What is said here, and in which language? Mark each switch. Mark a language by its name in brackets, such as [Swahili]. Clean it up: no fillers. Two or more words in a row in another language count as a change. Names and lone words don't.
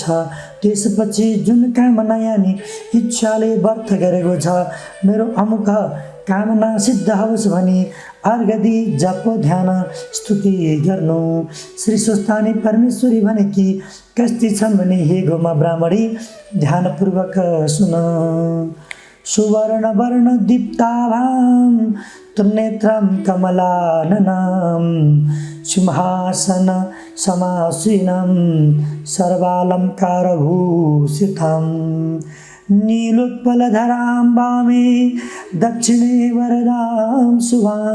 [Nepali] त्यसपछि जुन कामना यानी इच्छाले व्रत गरेको छ मेरो अमुक कामना सिद्ध होस् भनी अर्घ दिई जप ध्यान स्तुति गर्नु। श्री स्वस्थानी परमेश्वरी भनेकी कस्ती छन् भने हे गोमा ब्राह्मणी ध्यानपूर्वक सुन। [Sanskrit] सुवर्ण वर्ण दीप्ताभां त्रिनेत्रं कमलाननं सिंहासन समासीनं सर्वालंकारभूषितं नीलोत्पलधरां वामे दक्षिणे वरदां शुभां